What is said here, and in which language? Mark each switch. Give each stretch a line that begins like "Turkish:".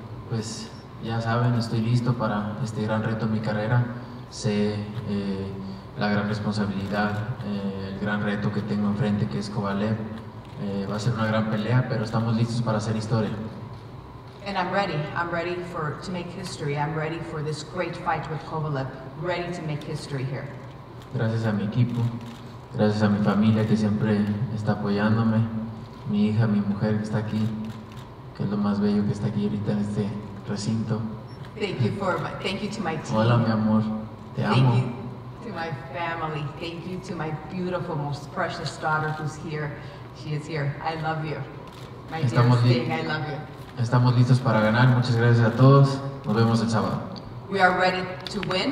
Spanish: Pues ya saben, estoy listo para este gran reto en mi carrera. Sé la gran responsabilidad, el gran reto que tengo enfrente, que es Kovalev. Va a ser una gran pelea, pero estamos listos para hacer historia.
English: And I'm ready to make history. I'm ready for this great fight with Kovalev, ready to make history here.
Spanish: Gracias a mi equipo, gracias a mi familia que siempre está apoyándome, mi hija, mi mujer que está aquí, que es lo más bello que está aquí ahorita en este recinto.
English: Thank you to my team.
Spanish: Hola, mi amor, te amo.
English: To my family, thank you to my beautiful, most precious daughter who's here. She is here. I love you. My dearest thing, I love you.
Spanish: Estamos listos para ganar. Muchas gracias a todos. Nos vemos el sábado.
English: We are ready to win.